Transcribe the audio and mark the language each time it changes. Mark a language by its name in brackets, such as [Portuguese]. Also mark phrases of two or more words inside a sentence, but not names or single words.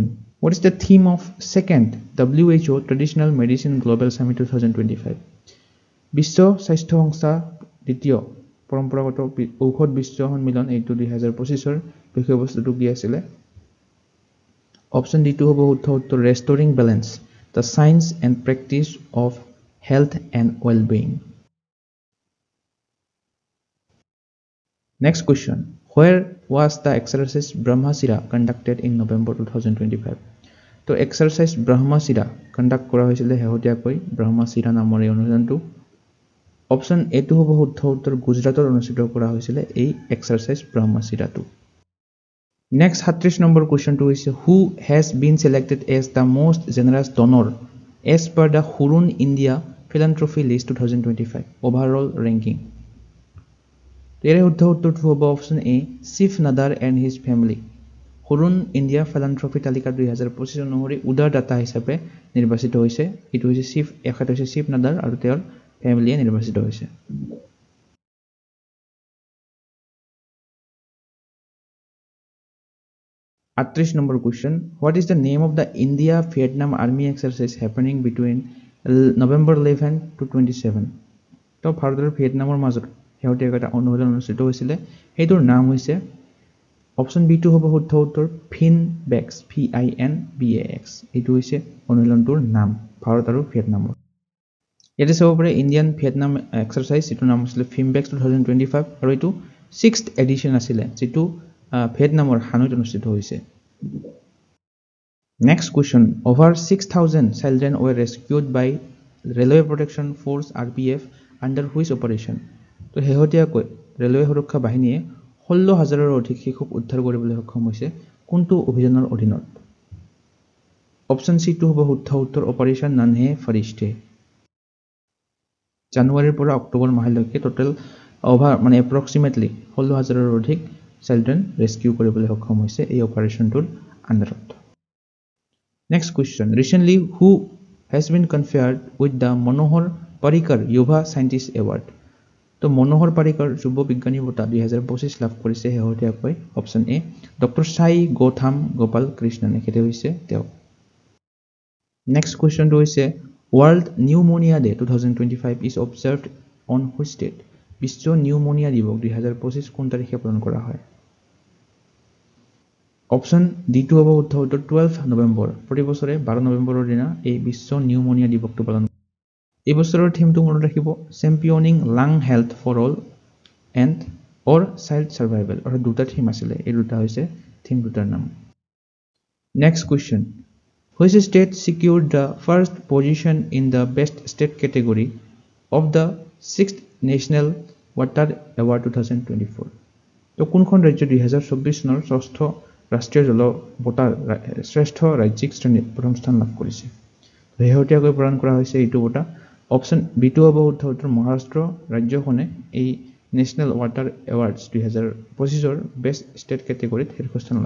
[English] What is the theme of second WHO Traditional Medicine Global Summit 2025? [Assamese] বিশ্ব স্বাস্থ্য সংস্থা দ্বিতীয় পৰম্পৰাগত ঔষধ বিশ্ব সন্মিলন এইটো 2025 ৰ বিষয়বস্তুটো কি আছিল অপচন ডি টু হ'ব শুদ্ধ উত্তৰ [English] restoring balance the science and practice of health and well-being Next question. Where was the exercise Brahmasira conducted in November 2025? [Assamese] তো exercise Brahmasira conduct কৰা হৈছিল শেহতীয়াকৈ Brahmasira নামৰ এই অনুষ্ঠানটো অপচন এ টু হ'ব শুদ্ধ উত্তৰ গুজৰাটত অনুষ্ঠিত কৰা হৈছিল এই exercise Brahmasira-টো Next 36 নম্বৰ কোৱেশ্চনটো হৈছে [English] who has been selected as the most generous donor as per the Hurun India Philanthropy List 2025 overall ranking [Assamese] এর শুদ্ধ উত্তৰটো হ'ব অপচন এ [English] Shiv Nadar and his family [Assamese] হুৰুন ইণ্ডিয়া ফিলান্থ্ৰপি তালিকা 2025 অনুসৰি উদাৰ দাতা হিচাপে নিৰ্বাচিত হৈছে এটো হৈছে চিফ নাদাৰ আৰু তেওঁৰ ফেমিলিয়ে নিৰ্বাচিত হৈছে [English] 38 নম্বৰ কোৱেশ্চন what is the name of the India Vietnam army exercise happening between November 11 [Assamese] to 27 তো ভাৰত আৰু ভিয়েটনামৰ মাজত শেহতীয়াকৈ এটা অনুশীলন অনুষ্ঠিত হৈছিল এইটোৰ নাম হৈছে অপচন বি টু হ'ব শুদ্ধ উত্তৰ ফিনবেক্স FINBAX এইটো হৈছে অনুশীলনটোৰ নাম ভাৰত আৰু ভিয়েটনামৰ ইয়াতে চাব পাৰে [English] Indian Vietnam exercise [Assamese] এটোৰ নাম আছিল ফিনবেক্স 2025 আৰু এইটো 6th এডিশন আছিল যেটো ভিয়েটনামৰ হানৈত অনুষ্ঠিত হৈছে [English] Next question over 6000 children were rescued by Railway Protection Force RPF under which operation [Assamese] তো শেহতীয়াকৈ ৰেলৱে সুৰক্ষা বাহিনীয়ে 16000ৰ অধিক শিশুক উদ্ধাৰ কৰিবলৈ সক্ষম হৈছে কোনটো অভিযানৰ অধীনত অপশ্যন সি টো হ'ব শুদ্ধ উত্তৰ অপাৰেশ্যন নানহে ফৰিষ্ঠে জানুৱাৰীৰ পৰা অক্টোবৰ মাহলৈকে টোটেল অভাৰ মানে এপ্ৰক্সিমেটলি 16,000ৰ অধিক [English] children rescue [Assamese] কৰিবলৈ সক্ষম হৈছে এই অপাৰেশ্যনটোৰ আণ্ডাৰত নেক্সট [English] question recently who has been conferred with the Manohar Parrikar Yuva Scientist Award [Assamese] তো মনোহৰ পাৰিকাৰ যুৱ বিজ্ঞানী বঁটা 2025 লাভ কৰিছে শেহতীয়াকৈ অপশ্যন এ ডক্টৰ সাই গৌথাম গোপাল কৃষ্ণন এখেতে হৈছে তেওঁ নেক্সট কুৱেশ্যনটো হৈছে [English] World Pneumonia Day 2025 is observed on which date? [Assamese] বিশ্ব নিউমোনিয়া দিৱস 2025 কোন তাৰিখে পালন কৰা হয় অপশ্যন ডি টু হ'ব শুদ্ধ উত্তৰ 12 নৱেম্বৰ প্ৰতি বছৰে 12 নৱেম্বৰৰ দিনা এই বিশ্ব নিউমোনিয়া দিৱসটো পালন কৰা এই বছৰৰ থিমটো মনত ৰাখিব [English] championing lung health for all and our child survival [Assamese] অৰ্থাৎ দুটা থিম আছিলে এই দুটা হৈছে থিম দুটাৰ নাম [English] next question Which state secured the first position in the Best State category of the 6th National Water Award 2024? [Assamese] তো কোনখন ৰাজ্য 2024 চনৰ ষষ্ঠ ৰাষ্ট্ৰীয় জল বঁটাৰ শ্ৰেষ্ঠ ৰাজ্যিক শ্ৰেণীত প্ৰথম স্থান লাভ কৰিছে শেহতীয়াকৈ প্ৰদান কৰা হৈছে এইটো বঁটা অপশ্যন বি টু হ'ব শুদ্ধ উত্তৰ মহাৰাষ্ট্ৰ ৰাজ্যখনে এই নেশ্যনেল ৱাটাৰ এৱাৰ্ডছ 2025ৰ [English] best state category [Assamese] শীৰ্ষস্থান লাভ